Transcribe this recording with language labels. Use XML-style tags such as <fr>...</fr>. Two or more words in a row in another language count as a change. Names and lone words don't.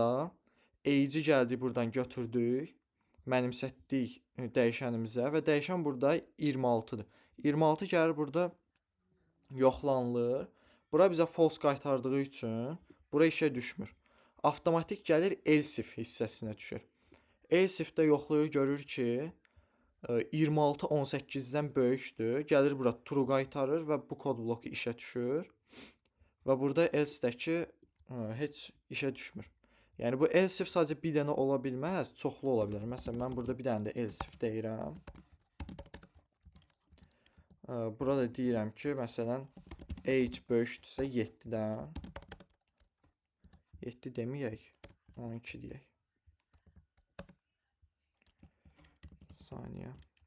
<az>Age-i gəldik buradan götürdük. Mənimsətdik dəyişənimizə və dəyişən burada 26-dır. 26 gəlir burada yoxlanılır. Bura bizə false qaytardığı üçün bura işə düşmür. Avtomatik gəlir else if hissəsinə düşür.</az> <en>Else if-</en> <az>də yoxlayır, görür ki 26 18-dən böyükdür. Gəlir bura true qaytarır və bu kod bloku işə düşür. Və burada else-dəki heç işə düşmür. Yəni bu</az> <en>else if</en> <az>sadəcə bir dənə ola bilməz, çoxlu ola bilər. Məsələn, mən burada bir dənə də</az> <en>else if</en> <az>deyirəm. Burada deyirəm ki, məsələn, age böyükdürsə 7-dən. 7 deməyək, 12 deyək. Saniyə.</az>